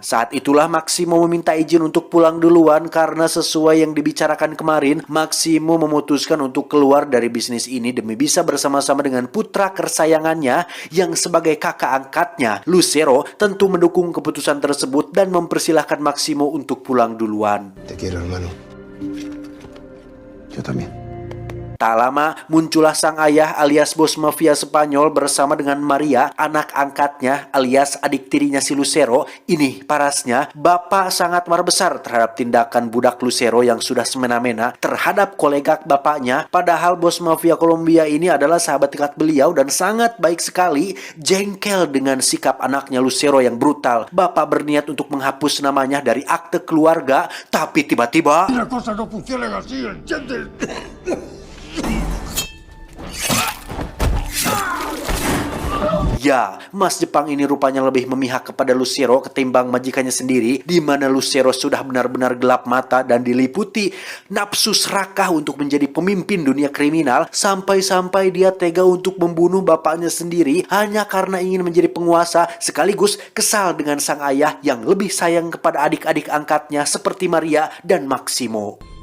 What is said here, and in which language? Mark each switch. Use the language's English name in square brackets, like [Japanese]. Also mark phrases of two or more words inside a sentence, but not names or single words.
[Indonesian] Saat itulah Maximo meminta izin untuk pulang duluan karena sesuai yang dibicarakan kemarin, Maximo memutuskan untuk keluar dari bisnis ini demi bisa bersama-sama dengan putra kesayangannya yang sebagai kakak angkatnya. Lucero tentu mendukung keputusan tersebut dan mempersilahkan Maximo untuk pulang duluan. [Spanish] Te quiero, hermano. Yo también. [Indonesian] Tak lama, muncullah sang ayah alias bos mafia Spanyol bersama dengan Maria, anak angkatnya alias adik tirinya si Lucero. Ini parasnya, bapak sangat marah besar terhadap tindakan budak Lucero yang sudah semena-mena terhadap kolega bapaknya. Padahal bos mafia Kolombia ini adalah sahabat dekat beliau dan sangat baik sekali. Jengkel dengan sikap anaknya Lucero yang brutal, bapak berniat untuk menghapus namanya dari akte keluarga. Tapi tiba-tiba [Spanish] Las cosas no funcionan así, ¿entiendes? [Indonesian] ya, Mas Jepang ini rupanya lebih memihak kepada Lucero ketimbang majikannya sendiri, di mana Lucero sudah benar-benar gelap mata dan diliputi nafsu serakah untuk menjadi pemimpin dunia kriminal, sampai-sampai dia tega untuk membunuh bapaknya sendiri hanya karena ingin menjadi penguasa, sekaligus kesal dengan sang ayah yang lebih sayang kepada adik-adik angkatnya seperti Maria dan Maximo.